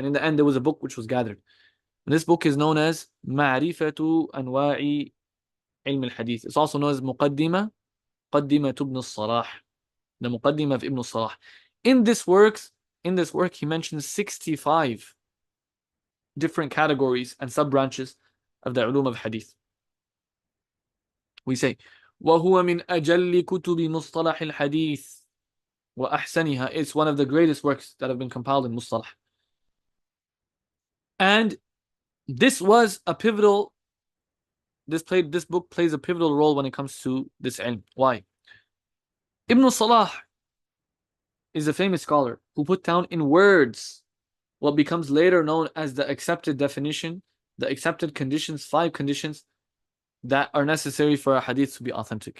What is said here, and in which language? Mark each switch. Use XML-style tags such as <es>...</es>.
<en>And in the end, there was a book which was gathered. And this book is known as Ma'rifatu Anwa'i Ilm al-Hadith. It's also known as Muqaddimah, Muqaddimah ibn al-Ṣalāḥ, the Muqaddimah of Ibn al-Ṣalāḥ. In this work, he mentions 65 different categories and sub-branches of the ulum of hadith. We say,</en> <ar>وَهُوَ مِنْ أَجَلِّ كُتُبِ مُصْطَلَحِ الْحَدِيثِ وَأَحْسَنِهَا.</ar> <en>It's one of the greatest works that have been compiled in Mustalah. And this was a pivotal, this book plays a pivotal role when it comes to this ilm. Why? Ibn al-Ṣalāḥ is a famous scholar who put down in words what becomes later known as the accepted definition, the accepted conditions, 5 conditions that are necessary for a hadith to be authentic.</en>